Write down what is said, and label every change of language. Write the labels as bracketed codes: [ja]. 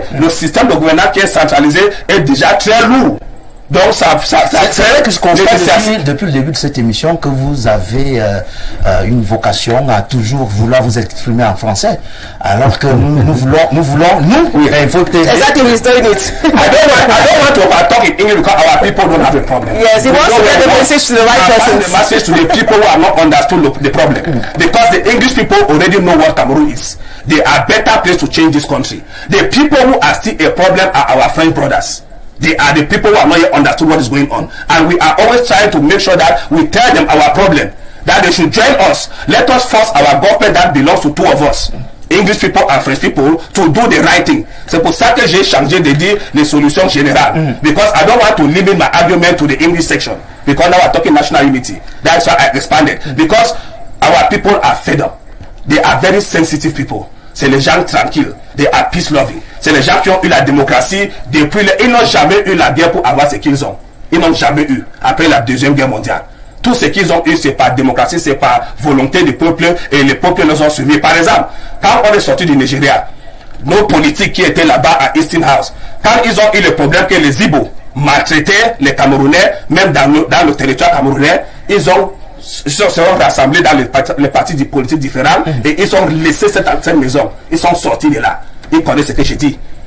[fr] Le système de gouvernance qui est centralisé est déjà très lourd. Donc c'est vrai que je constate depuis le début de cette émission que vous avez une vocation à toujours vouloir vous exprimer en français, alors que nous voulons voter. [en] Exactly, he's doing it. I don't want to talk in English because our people don't have a problem. Yes, he wants to get the message to the right person. The message to the people who have not understood the problem, because the English people already know what Cameroon is. They are better placed to change this country. The people who are still a problem are our French brothers. They are the people who have not yet understood what is going on. And we are always trying to make sure that we tell them our problem. That they should join us. Let us force our government that belongs to two of us. English people and French people to do the right thing. [fr] C'est pour ça que j'ai changé de dire les solutions générales. [en] Because I don't want to limit my argument to the English section. Because now we're talking national unity. That's why I expanded. Because our people are fed up. They are very sensitive people. [fr] C'est les gens tranquilles. [en] They are peace loving. [fr] C'est les gens qui ont eu la démocratie depuis ils n'ont jamais eu la guerre pour avoir ce qu'ils ont. Ils n'ont jamais eu après la Deuxième Guerre mondiale. Tout ce qu'ils ont eu, c'est par démocratie, c'est par volonté du peuple et les peuples nous ont suivis. Par exemple, quand on est sorti du Nigeria, nos politiques qui étaient là-bas à Easton House, quand ils ont eu le problème que les Igbo maltraitaient les Camerounais, même dans le territoire camerounais, ils se sont rassemblés dans les partis politiques différents et ils ont laissé cette maison. Ils sont sortis de là. Ils connaissent ce que je dis.